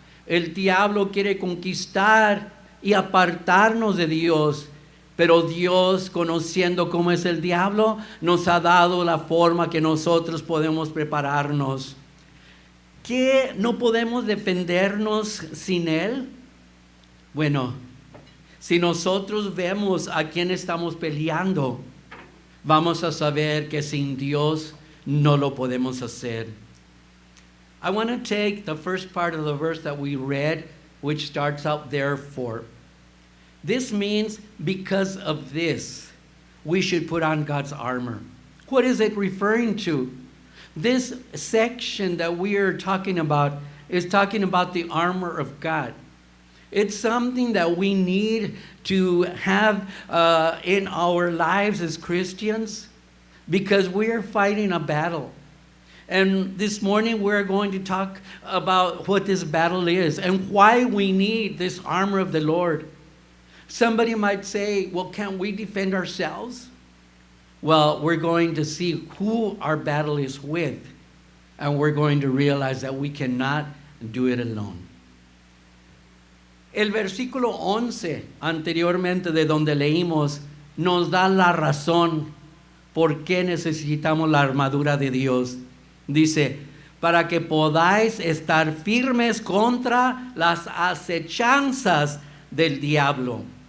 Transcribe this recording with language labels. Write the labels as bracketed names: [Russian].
[Spanish] El diablo quiere conquistar y apartarnos de Dios, pero Dios, conociendo cómo es el diablo, nos ha dado la forma que nosotros podemos prepararnos. ¿Qué no podemos defendernos sin Él? Bueno, si nosotros vemos a quién estamos peleando, vamos a saber que sin Dios no lo podemos hacer. [English] I want to take the first part of the verse that we read, which starts out, therefore. This means because of this, we should put on God's armor. What is it referring to? This section that we are talking about is talking about the armor of God. It's something that we need to have in our lives as Christians, because we are fighting a battle. And this morning we're going to talk about what this battle is and why we need this armor of the Lord. Somebody might say, well, can't we defend ourselves? Well, we're going to see who our battle is with, and we're going to realize that we cannot do it alone. [Spanish] El versículo 11, anteriormente de donde leímos, nos da la razón por qué necesitamos la armadura de Dios. Dice, para que podáis estar firmes contra las acechanzas del diablo.